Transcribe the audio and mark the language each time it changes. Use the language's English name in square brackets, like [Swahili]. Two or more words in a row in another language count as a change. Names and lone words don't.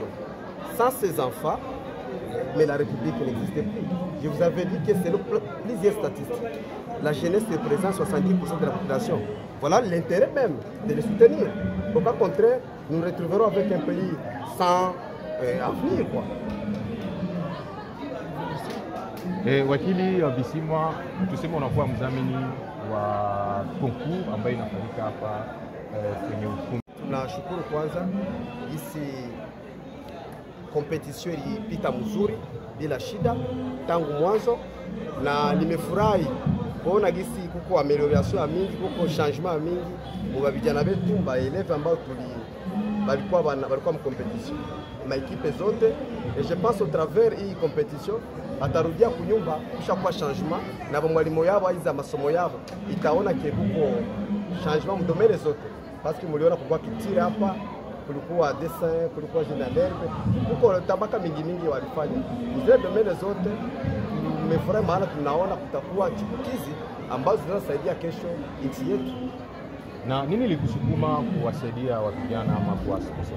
[French] Sans ces enfants, mais la République n'existait plus. Je vous avais dit que selon plusieurs statistiques, la jeunesse représente 70% de la population. Voilà l'intérêt même de les soutenir. Au cas contraire, nous nous retrouverons avec un pays sans avenir, quoi. [Swahili] Wakili Bisimwa, tuseme unakuwa mdhamini wa concours ambayo inafanyika hapa kwenye ukumbi. Tunashukuru kwanza jinsi competition ilipita mzuri bila shida tangu mwanzo, na nimefurahi kuona gisi kuko amelioration mingi, kuko changement mingi kwa vijana wetu ba eleve ambao balikuwa mkompetition ma equipe zote, [French] et je pense au travers [Swahili] hii competition atarudia kunyumba kisha kwa changement na mwalimu yao aiza masomo yao itaona ke kuko changement mdomene zote, [French] parce que [Swahili] muliona kwa kitire hapa kulikuwa dessin, kulikuwa gendarme, kuko tabaka mingi walifanya zile domene zote. Tumefurahi maana tunaona kutakuwa chipukizi ambazo zinasaidia kesho nchi yetu. Na nini likusukuma kuwasaidia vijana ama kuwasponsor?